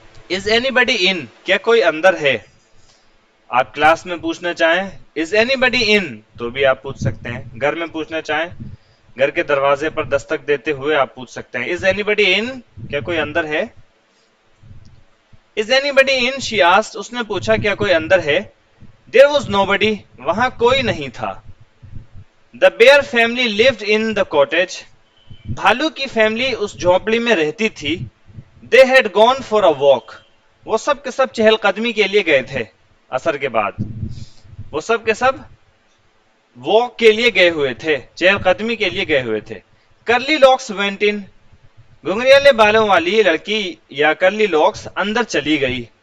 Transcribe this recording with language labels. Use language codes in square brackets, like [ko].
[en] is anybody in, [ur] کیا کوئی اندر ہے؟ آپ کلاس میں پوچھنا چاہیں از اینی بڈی ان تو بھی آپ پوچھ سکتے ہیں. گھر میں پوچھنا چاہیں، گھر کے دروازے پر دستک دیتے ہوئے آپ پوچھ سکتے ہیں [en] is anybody in, [ur] کیا کوئی اندر ہے؟ Is any body in, [en] she asked, [ur] اس نے پوچھا کیا کوئی اندر ہے؟ [en] there was nobody, [ur] وہاں کوئی نہیں تھا. [en] the bear family lived in the cottage, [ur] بھالو کی فیملی اس جھونپڑی میں رہتی تھی. [en] they had gone for a walk, [ur] وہ سب کے سب چہل قدمی کے لیے گئے تھے. عصر کے بعد وہ سب کے سب واک کے لیے گئے ہوئے تھے، چہل قدمی کے لیے گئے ہوئے تھے. [en] curly locks went in, [ur] گھنگریالے بالوں والی لڑکی یا کرلی لاکس اندر چلی گئی.